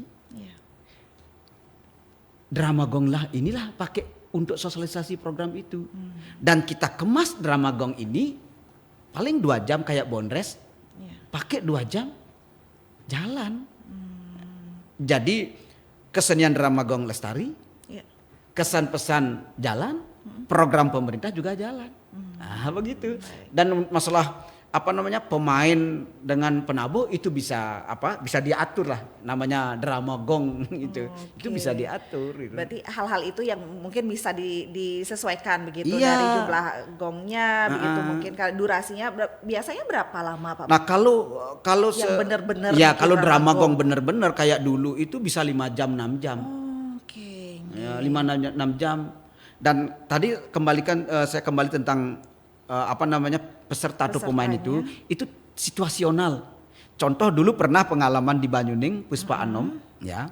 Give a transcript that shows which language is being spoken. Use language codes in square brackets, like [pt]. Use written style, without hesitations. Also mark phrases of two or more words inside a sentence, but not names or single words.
[id] ya. Drama gong lah inilah pakai untuk sosialisasi program itu. Dan kita kemas drama gong ini paling 2 jam kayak Bondres, Ya. pakai 2 jam jalan. Jadi kesenian drama gong lestari, Ya. kesan pesan jalan, program pemerintah juga jalan. Nah, begitu. Dan masalah pemain dengan penabuh itu bisa bisa diatur lah, namanya drama gong itu. Itu bisa diatur gitu. Berarti hal-hal itu yang mungkin bisa disesuaikan begitu Iya. dari jumlah gongnya begitu, mungkin kalau durasinya biasanya berapa lama Pak? Nah, kalau Yang bener-bener ya bikin kalau drama drama gong. gong bener-bener kayak dulu itu bisa 5 jam 6 jam. Oke. Ya, 5-6 jam. Dan tadi saya kembali tentang peserta atau pemain itu situasional. Contoh dulu pernah pengalaman di Banyuning Puspa Anom ya.